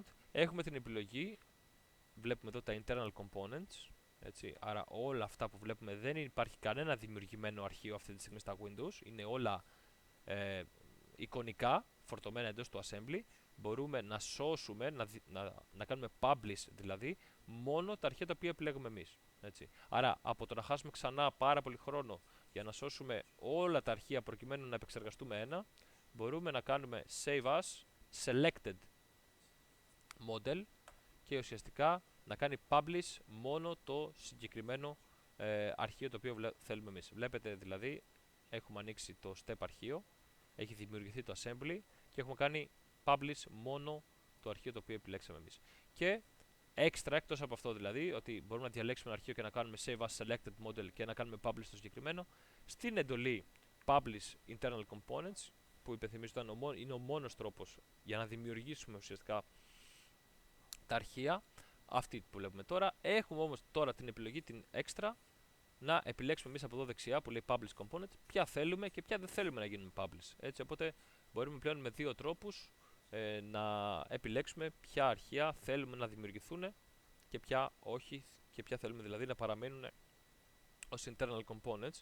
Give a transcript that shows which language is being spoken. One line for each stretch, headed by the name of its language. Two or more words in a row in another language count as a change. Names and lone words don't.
Greek: Έχουμε την επιλογή, βλέπουμε εδώ τα
English: internal components,
Greek: έτσι, άρα όλα αυτά που βλέπουμε, δεν υπάρχει κανένα δημιουργημένο αρχείο αυτή τη στιγμή στα Windows, είναι όλα εικονικά φορτωμένα εντός του assembly. Μπορούμε να σώσουμε, να κάνουμε publish δηλαδή, μόνο τα αρχεία τα οποία επιλέγουμε εμείς. Έτσι. Άρα από το να χάσουμε ξανά πάρα πολύ χρόνο για να σώσουμε όλα τα αρχεία προκειμένου να επεξεργαστούμε ένα, μπορούμε να κάνουμε
English: save as selected model
Greek: και ουσιαστικά να κάνει publish μόνο το συγκεκριμένο αρχείο το οποίο θέλουμε εμείς. Βλέπετε δηλαδή, έχουμε ανοίξει το step αρχείο, έχει δημιουργηθεί το assembly και έχουμε κάνει publish μόνο το αρχείο το οποίο επιλέξαμε εμείς. Και extra, εκτός από αυτό δηλαδή, ότι μπορούμε να διαλέξουμε ένα αρχείο και να κάνουμε
English: save as selected model
Greek: και να κάνουμε publish το συγκεκριμένο, στην εντολή
English: publish internal components,
Greek: που υπενθυμίζω είναι ο μόνος τρόπος για να δημιουργήσουμε ουσιαστικά τα αρχεία, αυτή που βλέπουμε τώρα. Έχουμε όμως τώρα την επιλογή, την extra, να επιλέξουμε εμείς από εδώ δεξιά που λέει
English: Publish Component,
Greek: ποια θέλουμε και ποια δεν θέλουμε να γίνουν Publish. Έτσι, οπότε μπορούμε πλέον με δύο τρόπους να επιλέξουμε ποια αρχεία θέλουμε να δημιουργηθούν και ποια όχι, και ποια θέλουμε δηλαδή να παραμένουν ως
English: internal components.